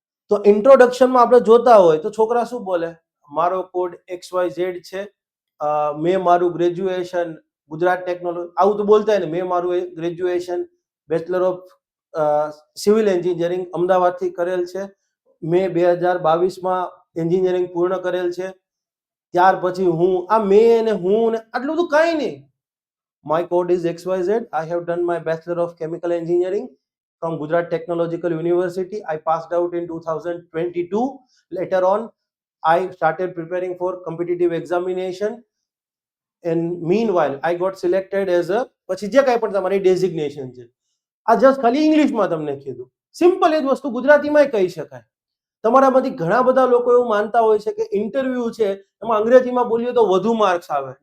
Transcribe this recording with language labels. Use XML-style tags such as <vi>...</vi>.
<gu>તો ઇન્ટ્રોડક્શનમાં આપણે જોતા હોય તો છોકરા શું બોલે? મારો કોડ XYZ છે, મેં મારું ગ્રેજ્યુએશન ગુજરાત ટેકનોલોજી, આવું તો બોલતા હોય ને, મેં મારું graduation bachelor of civil engineering અમદાવાદથી કરેલ છે, મેં 2022માં એન્જિનિયરિંગ પૂર્ણ કરેલ છે, ત્યાર પછી હું આ મેં અને હું ને આટલું બધું કાંઈ નહીં.</gu> <en>My code is XYZ. I have done my Bachelor of Chemical Engineering from Gujarat Technological University. I passed out in 2022. Later on, I started preparing for competitive examination. And meanwhile, I got selected as a,</en> <gu>પછી જે કાંઈ પણ તમારી designation છે, આ just ખાલી ઇંગ્લિશમાં તમને કીધું. સિમ્પલ એ જ વસ્તુ ગુજરાતીમાં કહી શકાય. તમારામાંથી ઘણા બધા લોકો એવું માનતા હોય છે કે ઇન્ટરવ્યુ છે એમાં અંગ્રેજીમાં બોલીએ તો વધુ માર્ક્સ આવે.</gu>